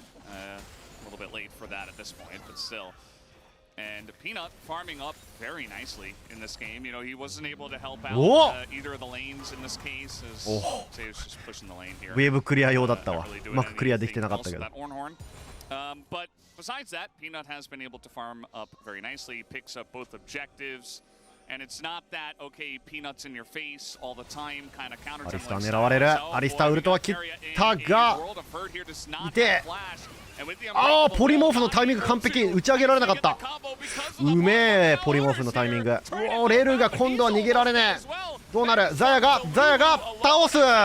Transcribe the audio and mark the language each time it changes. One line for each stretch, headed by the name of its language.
English: A little bit late for that at this point, but still. And Peanut farming up very nicely in this game. You know, he wasn't able to help out either of the lanes in this case, as Say was just pushing the lane here.
Japanese: ウェーブクリア用だったわ。うまくクリアできてなかったけど。
English: But besides that, Peanut has been able to farm up very nicely, picks up both objectives. And it's not that, okay, Peanuts in your face all the time, kind of counter.
Japanese: アリスター狙われる。アリスターウルトは切ったが、いて。ああ、ポリモーフのタイミング完璧。打ち上げられなかった。うめえ、ポリモーフのタイミング。おお、レルが今度は逃げられねえ。どうなる。ザヤが倒す。